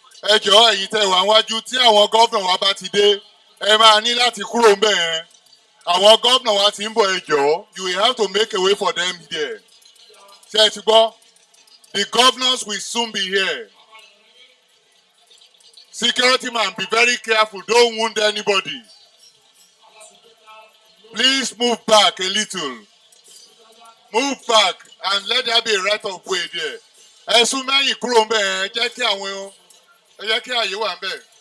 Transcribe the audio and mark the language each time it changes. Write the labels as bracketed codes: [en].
[yo] Ẹ jọ̀ọ́ ẹ̀yin tẹ́ wà níwájú tí àwọn gómìnà wa bá ti dé ẹ máa ní láti kúrò ń bẹ̀ yẹn. Àwọn gómìnà wa ti ń bọ̀ ẹ jọ̀ọ́. [en] You will have to make a way for them there. [yo] Ṣé ẹ ti gbọ́? [en] The governors will soon be here. Security man, be very careful. Don't wound anybody. Please move back a little. Move back and let there be a right of way there. [yo] Ẹ sún mẹ́yìn kúrò ń bẹ̀ yẹn jẹ́ kí àwọn ẹ jẹ́ kí àyè wà ń bẹ̀.